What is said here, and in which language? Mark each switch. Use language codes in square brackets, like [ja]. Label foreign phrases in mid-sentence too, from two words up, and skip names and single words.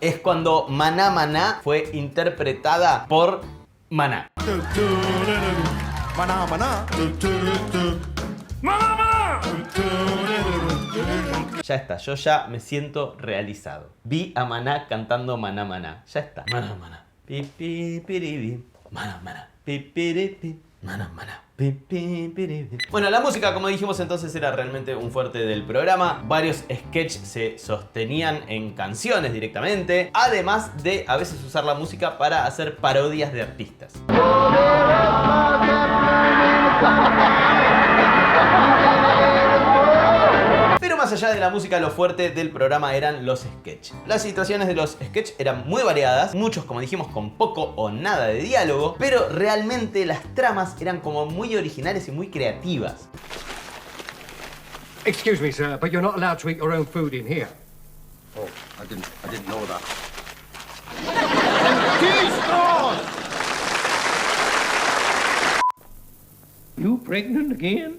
[es] Es cuando Maná Maná fue interpretada por Maná. Maná, maná. Mamá, mamá. Ya está, yo ya me siento realizado. Vi a Maná cantando Maná Maná. Ya está. Maná Maná. Pi, pi, piribi. Maná Maná. Pi, piribi. Maná Maná. Pi, pi, piribi. Bueno, la música, como dijimos entonces, era realmente un fuerte del programa. Varios sketches se sostenían en canciones directamente, además de a veces usar la música para hacer parodias de artistas. Pero más allá de la música, lo fuerte del programa eran los sketches. Las situaciones de los sketches eran muy variadas, muchos, como dijimos, con poco o nada de diálogo, pero realmente las tramas eran como muy originales y muy creativas. [en] Excuse me, sir, but you're not allowed to eat your own food in here. Oh, I didn't know that. You pregnant again?